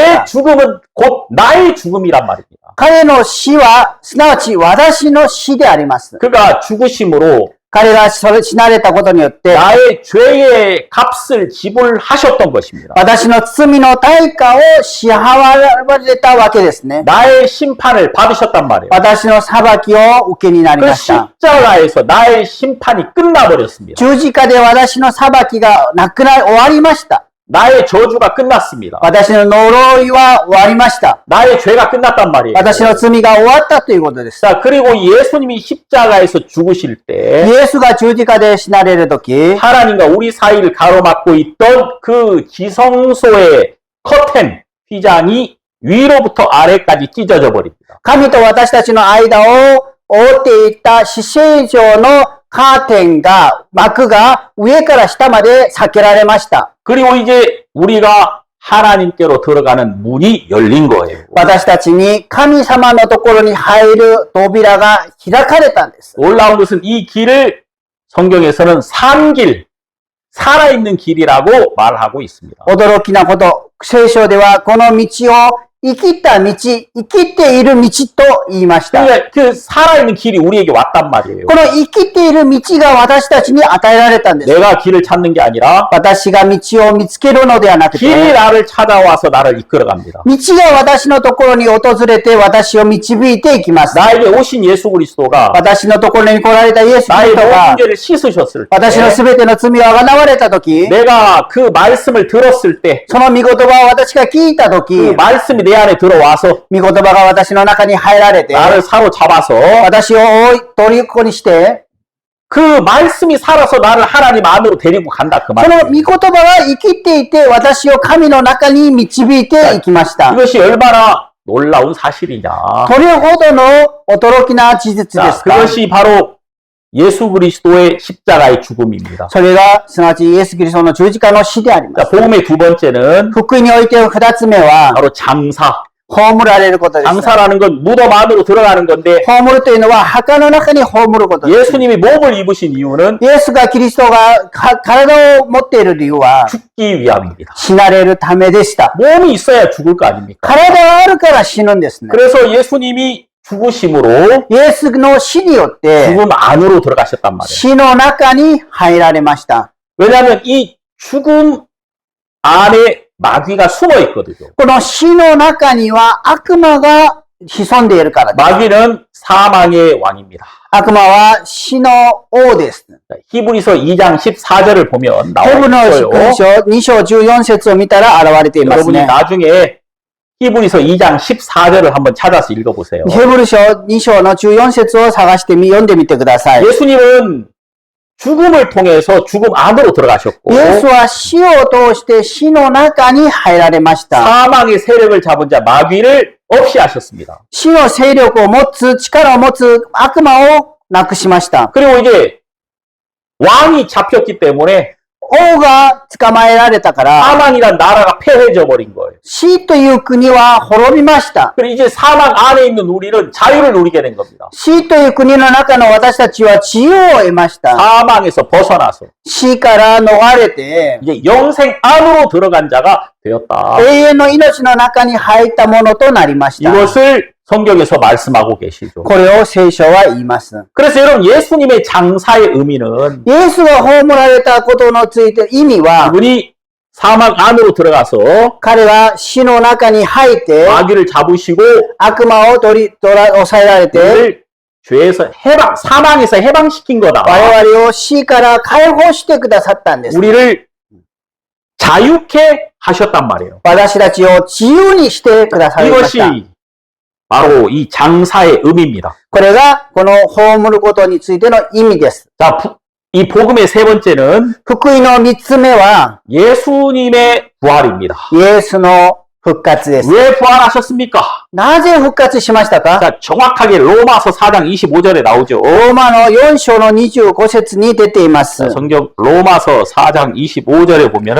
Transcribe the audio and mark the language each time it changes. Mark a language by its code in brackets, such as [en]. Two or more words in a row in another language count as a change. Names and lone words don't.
[ko] 그의 [ja] た。 [ko] 죽음은 곧 나의 죽음이란 말입니다. [ja] 彼の死は、すなわち私の死であります。 [ko] 그가 죽으심으로 [ja] 彼が死なれたことによって、 [ko] 나의 죄의 값을 지불하셨던 것입니다. [ja] 私の罪の対価を支払われたわけですね。 [ko] 나의 심판을 받으셨단 말이에요. [ja] 私の裁きを受けになり [ko] 그 [ja] ました。 [ko] 십자가에서 나의 심판이 끝나버렸습니다. [ja] 十字架で私の裁きがなくなり終わりました。 [ko] 나의 저주가 끝났습니다. [ja] 私の呪いは終わりました。 [ko] 나의 죄가 끝났단 말이에요. [ja] 私の罪が終わったということです。 [ko] 자, 그리고 예수님이 십자가에서 죽으실 때 [ja] イエスが十字架で死なれるとき、 [ko] 하나님과 우리 사이를 가로막고 있던 그 지성소의 커튼, 휘장이 위로부터 아래까지 찢어져 버립니다. [ja] 神と私たちの間を覆っていた死聖上のカーテンが、幕が上から下まで避けられました。 [ko] 그리고 이제 우리가 하나님께로 들어가는 문이 열린 거예요. [ja] 私たちに神様のところに入る扉が開かれたんです。 [ko] 놀라운 것은 이 길을 성경에서는 산길, 살아있는 길이라고 말하고 있습니다. [ja] 驚きなこと、聖書ではこの道を生きた道、生きている道と言いました。 [ko] 그러니까 그 살아있는 길이 우리에게 왔단 말이에요. [ja] この生きている道が私たちに与えられたんです。 [ko] 내가 길을 찾는 게 아니라 [ja] 私が道を見つけるのではなくて、 [ko] 길이 나를 찾아와서 나를 이끌어갑니다. [ja] 道が私のところに訪れて私を導いていきます。 [ko] 나에게 오신 예수 그리스도가 [ja] 私のところに来られたイエス・キリ [ko] 나의 [ja] スト [ko] 모든 [ja] が [ko] 죄를 씻으셨을 [ja] 私の [ko] 때 [ja] すべての罪をあがなわれたとき、 [ko] 내가 그 말씀을 들었을 때 그 [ja] その御言葉を私が聞いたとき、 [ko] 말씀이 내 안에 들어와서 [ja] 御言葉が私の中に入られて、 [ko] 나를 사로잡아서 [ja] 私を虜にして、 [ko] 그 말씀이 살아서 나를 하나님 안으로 데리고 간다 그 [ja] その [ko] 말이에요. [ja] 御言葉が生きていて、私を神の中に導いていきました。 [ko] 이것이 얼마나 놀라운 사실이냐. [ja] どれほどの驚きな事実で [ko] 자, [ja] すか。 [ko] 그것이 바로 예수 그리스도의 십자가의 죽음입니다. [ja] それが、すなわちイエス・キリストの十字架の死でありま [ko] 자, [ja] す。 [ko] 복음의 두 번째는 [ja] 福音において二つ目は、 [ko] 바로 장사. [ja] 葬られることです。 [ko] 장사라는 건 무덤 안으로 들어가는 건데 [ja] 葬るというのは墓の中に葬ることです。 [ko] 예수님이 몸을 입으신 이유는 [ja] イエスがキリストが体を持っている理由は [ko] 죽기 위함입니다. [ja] 死なれるためでした。 [ko] 몸이 있어야 죽을 거 아닙니까? [ja] 体があるから死ぬんですね。 [ko] 그래서 예수님이 죽으심으로 [ja] イエスの死によって [ko] 죽음 안으로 들어가셨단 말이에요. [ja] 死の中に入られました。 [ko] 왜냐하면 이 죽음 안에 마귀가 숨어 있거든요. [ja] この死の中には悪魔が潜んでいるからです。 [ko] 마귀는 사망의 왕입니다. [ja] 悪魔は死の王です。 [ko] 자, 히브리서 2장 14절을 보면 [ja] ヘブルの [ko] 나와 [ja] 福音 [ko] 있어요. [ja] 書2章14節を見たら現れています [ko] 여러분이 [ja] ね。 [ko] 나중에 히브리서 2장 14절을 한번 찾아서 읽어보세요. [ja] ヘブル書2章の14節を探して読んでみてください。 [ko] 예수님은 죽음을 통해서 죽음 안으로 들어가셨고 [ja] イエスは死を通して死の中に入られました。 [ko] 사망의 세력을 잡은 자 마귀를 없이 하셨습니다. [ja] 死の勢力を持つ、力を持つ悪魔をなくしました。 [ko] 그리고 이제 왕이 잡혔기 때문에 [ja] 王が捕まえられたから、 [ko] 사망이란 나라가 패해져 버린 거예요. [ja] 死という国は滅びました。 [ko] 그리고 이제 사망 안에 있는 우리는 자유를 누리게 된 겁니다. [ja] 死という国の中の私たちは自由を得ました。 [ko] 사망에서 벗어나서 [ja] 死から逃れて、 [ko] 이제 영생 안으로 들어간 자가 되었다. [ja] 永遠の命の中に入ったものとなりました。 [ko] 이것을 성경에서 말씀하고 계시죠. [ja] これを聖書は言います。 [ko] 그래서 여러분 예수님의 장사의 의미는 [ja] イエスが葬られたことのついて意味は、 [ko] 그분이 사망 안으로 들어가서 [ja] 彼が死の中に入って [ko] 마귀를 잡으시고 [ja] 悪魔を抑えられて、 [ko] 우리를 죄에서 해방, 사망에서 해방시킨 거다. [ja] 我々を死から解放してくださったんです。 [ko] 우리를 자유케 하셨단 말이에요. [ja] 私たちを自由にしてくださいました。 [ko] 이것이 바로 이 장사의 의미입니다. [ja] これがこの葬ることについての意味です。 [ko] 자, 이 복음의 세 번째는 [ja] 福音の三つ目は、 [ko] 예수님의 부활입니다. [ja] イエスの復活です。 [ko] 왜 부활하셨습니까? [ja] なぜ復活しましたか？ [ko] 자, 정확하게 로마서 4장 25절에 나오죠. [ja] ローマの4章の25節に出ています。 [ko] 자, 성경 로마서 4장 25절에 보면은